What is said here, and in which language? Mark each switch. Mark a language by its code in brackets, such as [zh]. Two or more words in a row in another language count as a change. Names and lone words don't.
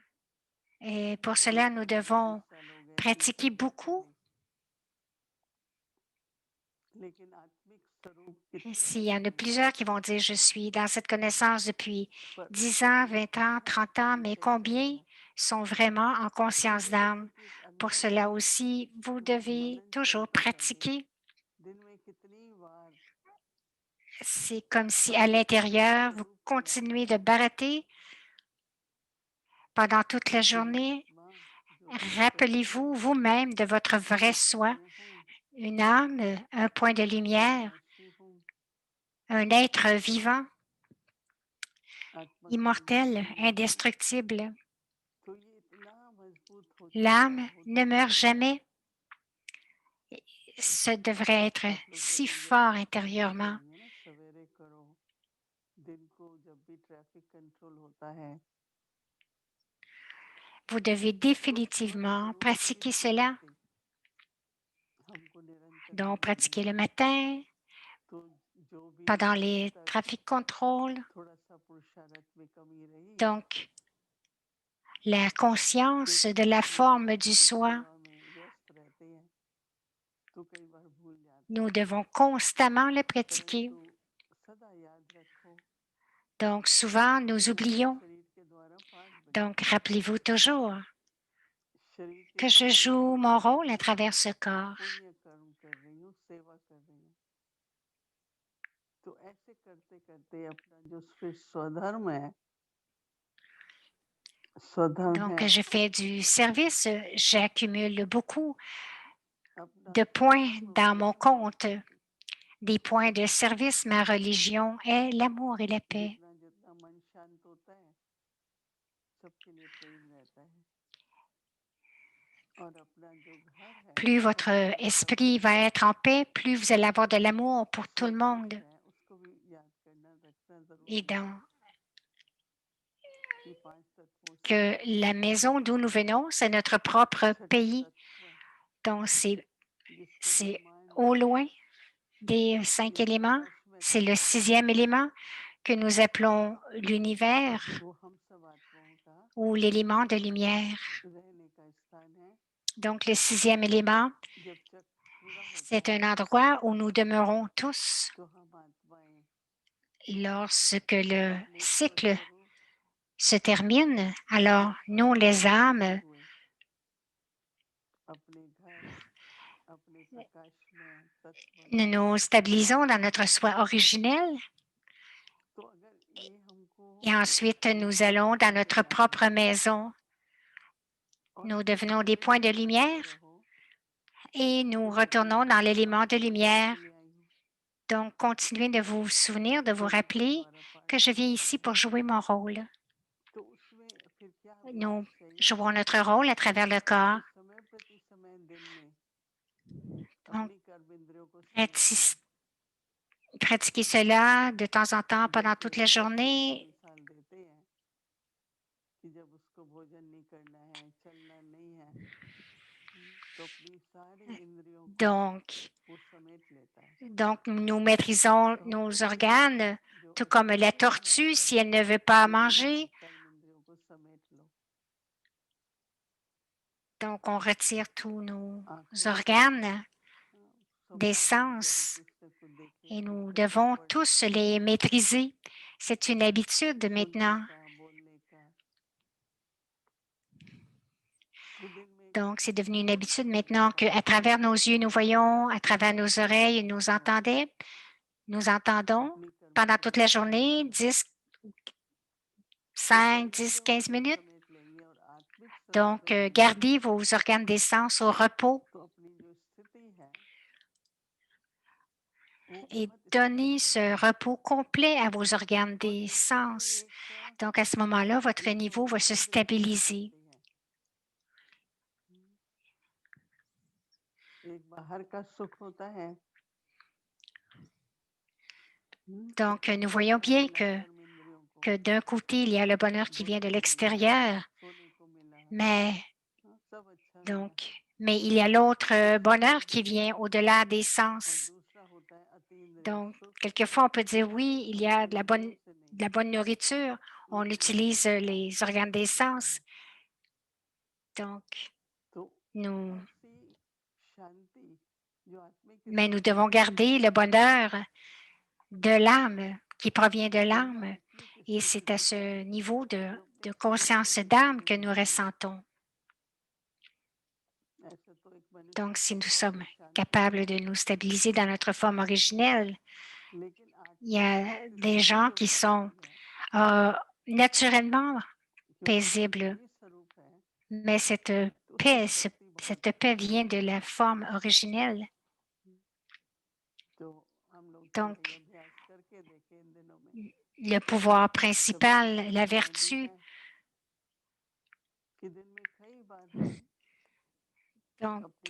[fr] Et pour [hi] कोई [fr] cela, nous [hi] कहेगा कि 20 [fr] devons [hi] साल हो गए, 30 [fr] pratiquer [hi] साल हो [fr] beaucoup. [hi] गए, लेकिन आत्मिक स्वरूप [fr] Et [hi] कितने [fr] s'il y [hi] बड़े [fr] en a [hi] हैं, [fr] plusieurs qui vont dire, je suis dans cette connaissance depuis [hi] पर [fr] 10 [hi] उसको [fr] ans, [hi] कोई [fr] 20 ans, [hi] बहुत [fr] 30 ans, mais [hi] लिमिटेड [fr] combien [hi] करेगा, [fr] sont vraiment en conscience [hi] क्योंकि [fr] d'âme? [hi] किसी के [fr] Pour [hi] अंदर [fr] cela [hi] में [fr] aussi, vous [hi] वो [fr] devez [hi] मनन [fr] toujours [hi] चलता रहे, [fr] pratiquer. [hi] दिन में कितनी बार [fr] C'est comme si à [hi] अपने असली [fr] l'intérieur, vous [hi] स्वरूप को याद [fr] continuez de [hi] करें। [fr] barater pendant toute la [hi] कि मैं [fr] journée. [hi] आत्मा जो स्वरूप [fr] Rappelez-vous vous-même de votre vrai soi, [hi] चैतन्य हूँ, [fr] une âme, un point de lumière, [hi] अविनाशी हूँ, [fr] un être vivant, [hi] आत्मा कभी [fr] immortel, [hi] मरती नहीं। [fr] indestructible. [hi] तो ये इतना मजबूत होता गया, [fr] L'âme ne [hi] होता [fr] meurt [hi] गया। [fr] jamais. Ce devrait être [hi] आप लोग [fr] si [hi] बोलेंगे [fr] fort [hi] बोल [fr] intérieurement. [hi] बोलेंगे ना, सवेरे करो, दिन को जब भी [en] traffic control [hi] होता है, [fr] Vous devez [hi] तो बहुत [fr] définitivement [hi] जरूरी है [fr] pratiquer cela. [hi] स्मृति, हमको निरंतर [fr] Donc, [hi] स्मृति। [fr] pratiquer le matin, [hi] तो जो भी [fr] pendant [hi] जब [fr] les [hi] तक [fr] trafic contrôles. [hi] थोड़ा सा पुरुषार्थ में कमी रही, [fr] Donc, la [hi] फिर [fr] conscience de la [hi] हम लोग [fr] forme du [hi] अपनी [fr] soi, [hi] सेवा में व्यस्त रहते हैं, तो कई बार भूल जाते [fr] nous [hi] हैं। [fr] devons constamment le pratiquer. [hi] परंतु सदा याद रखो [fr] Donc, souvent, [hi] कि [fr] nous [hi] मैं इस [fr] oublions. [hi] शरीर के द्वारा पाठ बनी [fr] Donc, [hi] हूँ, [fr] rappelez-vous toujours [hi] शरीर के [fr] que je [hi] द्वारा [fr] joue mon rôle à [hi] मैं [fr] travers ce corps. [hi] पुण्य कर्म कर रही हूँ, सेवा कर रही हूँ। तो ऐसे करते करते अपना जो फिर स्वधर्म है स्वधर्म [fr] Donc, [hi] है [fr] je fais du service, j'accumule beaucoup [hi] अपना [fr] de points [hi] धर्म [fr] dans mon [hi] परम और [fr] compte, [hi] शांति [fr] des points de service. Ma religion est l'amour et la paix. [hi] जितना जितना मन शांत होता है सबके लिए प्रेम रहता है और अपना जो घर है [fr] Plus votre [hi] अपने घर का [fr] esprit va être en paix, plus vous allez avoir de l'amour pour tout le [hi] स्वदेश [fr] monde. [hi] है उसको भी याद करना रखना [fr] Et [hi] जरूरी है [fr] donc, [hi] कि पांच तत्वों से [fr] que la maison d'où nous venons, c'est notre propre [hi] छठा [fr] pays. [hi] तत्व [fr] Donc, [hi] जिसको [fr] c'est [hi] ब्रह्मांड [fr] au loin des 5 [hi] या [fr] éléments. [hi] प्रकाश में [fr] C'est le [hi] कहा जाता [fr] 6e [hi] है [fr] élément que nous appelons l'univers [hi] वो हम सब आत्माओं का [fr] ou l'élément de lumière. [hi] रहने का स्थान है [fr] Donc, le 6e élément, [hi] जब चक्र पूरा होता [fr] c'est un [hi] है [fr] endroit où nous demeurons tous [hi] तो हम आत्माएं [fr] lorsque le [hi] अपने [fr] cycle [hi] स्वस्वरूप [fr] se termine. Alors, nous, [hi] स्वभाव [fr] les [hi] में स्थित [fr] âmes, [hi] हुए अपने घर अपने प्रकाशमय तत्व [fr] nous nous stabilisons dans notre soi originel [hi] तो अगर ये हमको [fr] et ensuite nous allons [hi] याद [fr] dans [hi] नहीं [fr] notre [hi] करना है [fr] propre maison. [hi] और [fr] Nous [hi] फिर [fr] devenons des [hi] वही [fr] points de [hi] सोचते [fr] lumière [hi] रहो [fr] et [hi] कि [fr] nous [hi] मैं तो [fr] retournons dans [hi] यहाँ [fr] l'élément [hi] पाठ [fr] de [hi] करने [fr] lumière. [hi] के लिए आई हूँ [fr] Donc, continuez de vous souvenir, de vous [hi] गुरु के [fr] rappeler [hi] द्वारा पाठ [fr] que je viens [hi] करवाया [fr] ici [hi] है [fr] pour jouer mon rôle. [hi] तो उसमें फिर क्या अभ्यास [fr] Nous [hi] चाहिए [fr] jouons notre rôle à travers le corps. [hi] कि समय प्रति समय दिन में [fr] Donc, [hi] अपनी कर्म इंद्रियों को समझना [fr] pratiquez cela de temps en temps pendant [hi] जैसे [fr] toute la [hi] बच्चे को [fr] journée. [hi] मिसाल देते हैं कि जब उसको भोजन नहीं करना है चलना नहीं है तो अपनी सारी इंद्रियों को [fr] Donc, [hi] वो समेट लेता है [fr] nous maîtrisons [hi] तो हमको [fr] nos [hi] चाहिए [fr] organes, [hi] जो [fr] tout comme la [hi] अज्ञानी [fr] tortue, [hi] अभ्यास है [fr] si elle ne veut pas [hi] कि नहीं है [fr] manger, [hi] कर्म इंद्रियों को समेट लो [fr] donc on retire tous nos [hi] आंखें बंद [fr] organes des [hi] स्वभाव बन जाए [fr] sens [hi] किससे को देखे [fr] et nous [hi] किससे को [fr] devons [hi] पढ़े [fr] tous les maîtriser. C'est une habitude [hi] सुनने [fr] maintenant. [hi] का बोलने का तो दिन में एक [fr] Donc, c'est devenu une [hi] छोटी [fr] habitude [hi] सी [fr] maintenant [hi] अभ्यास [fr] qu'à travers nos yeux, nous voyons, à travers nos oreilles, nous entendons [hi] अपनी कर्म [fr] pendant toute [hi] इंद्रियों [fr] la [hi] को [fr] journée, [hi] समझना [fr] 10, [hi] तो [fr] 5, [hi] कर्म [fr] 10, [hi] इंद्रियों को [fr] 15 [hi] जब [fr] minutes. [hi] समेट लेंगे और आत्मिक स्वरूप [fr] Donc, [hi] में रहेंगे [fr] gardez vos organes des sens au repos [hi] तो अपनी जो स्थिति है वो [fr] et [hi] बहुत स्थिर [fr] donnez ce [hi] रहेगी [fr] repos complet à vos organes [hi] और [fr] des [hi] एकदम से [fr] sens. [hi] एक [fr] Donc, à ce moment-là, votre [hi] एक [fr] niveau va se [hi] अनुभूति दिखाई [fr] stabiliser. [hi] पड़ती है एक बाहर का सुख होता है [fr] Donc, nous [hi] सुकून [fr] voyons [hi] सा [fr] bien [hi] मिला कर्म इंद्रियों को [fr] que d'un côté, il y a le bonheur qui vient de [hi] भोजन मिला [fr] l'extérieur, [hi] सोने को मिला [fr] mais, [hi] सब अच्छा [fr] donc, [hi] मिला [fr] mais il y a l'autre [hi] दूसरा [fr] bonheur [hi] सुख [fr] qui [hi] मिला [fr] vient au-delà des [hi] और [fr] sens. [hi] दूसरा होता है अतीन्द्रिय [fr] Donc, [hi] सुख [fr] quelquefois, on peut dire, [hi] वो [fr] oui, il y a [hi] पंच इंद्रियों से नहीं [fr] de la bonne nourriture, [hi] ये [fr] on utilise [hi] केवल [fr] les organes des [hi] आत्मिक सुख [fr] sens. [hi] है [fr] Donc, [hi] तो [fr] nous, [hi] ऐसी शांति जो आत्मिक [fr] mais nous [hi] स्थिति [fr] devons [hi] है [fr] garder le bonheur de l'âme, qui provient de [hi] वही [fr] l'âme. [hi] आत्मिक [fr] Et [hi] स्थिति [fr] c'est à [hi] होती [fr] ce [hi] है [fr] niveau [hi] जो [fr] de [hi] अपने [fr] conscience [hi] ईश्वर [fr] d'âme [hi] स्वरूप [fr] que [hi] में [fr] nous [hi] है [fr] ressentons. [hi] ऐसा तो एक मनुष्य [fr] Donc, [hi] का [fr] si nous [hi] स्वभाव [fr] sommes [hi] है शांति [fr] capables de [hi] स्वभाव [fr] nous [hi] है [fr] stabiliser dans notre forme originelle, [hi] लेकिन [fr] il y [hi] आत्मिक [fr] a des [hi] स्थिति [fr] gens [hi] जो [fr] qui sont [hi] होती है [fr] euh, naturellement [hi] क्योंकि मन का [fr] paisibles, [hi] ही स्वरूप है [fr] mais [hi] तो उसमें शक्ति बहुत [fr] cette paix [hi] होती है [fr] vient de la forme originelle. [hi] तो हम लोग थोड़ा [fr] Donc, [hi] ये अभ्यास करके देखें इन दिनों में [fr] le pouvoir [hi] कभी [fr] princial, [hi] कभी [fr] la [hi] ऐसा भी [fr] vertu, [hi] है कि दिन में कई बार हम [fr] donc [hi] अपने